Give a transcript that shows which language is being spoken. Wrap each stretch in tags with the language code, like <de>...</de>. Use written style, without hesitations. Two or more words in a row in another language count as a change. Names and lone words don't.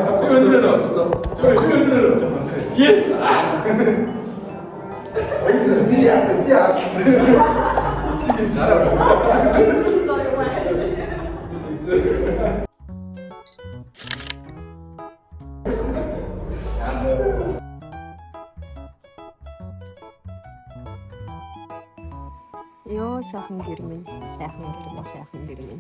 <en>Yes.</en> <ko>비야. 지금 나라.</ko> <mn>Йоо сайхан гэр минь. Сайхан гэр минь.</mn>